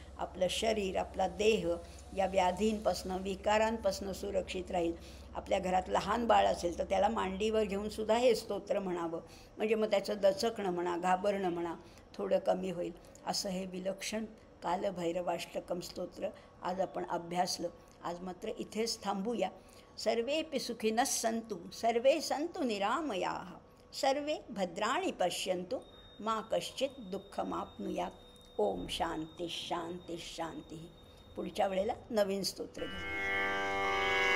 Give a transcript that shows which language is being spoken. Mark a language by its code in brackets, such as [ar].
[mr] आपलं शरीर, आपला देह या व्याधींपासून, विकारांपासून सुरक्षित राहील. आपल्या घरात लहान बाळ असेल तर त्याला मांडीवर घेऊनसुद्धा हे स्तोत्र म्हणावं. म्हणजे मग त्याचं दचकणं म्हणा, घाबरणं म्हणा थोडं कमी होईल. असं हे विलक्षण कालभैरवाष्टकम स्तोत्र आज आपण अभ्यासलं. आज मात्र इथेच थांबूया. [sa] सर्वेपि सुखिनः सन्तु, सर्वे सन्तु निरामयाः, सर्वे भद्राणि पश्यन्तु, मा कश्चित् दुःखमाप्नुयात्. ओम शांती शांती शांती. [mr] पुढच्या वेळेला नवीन स्तोत्र घेऊ.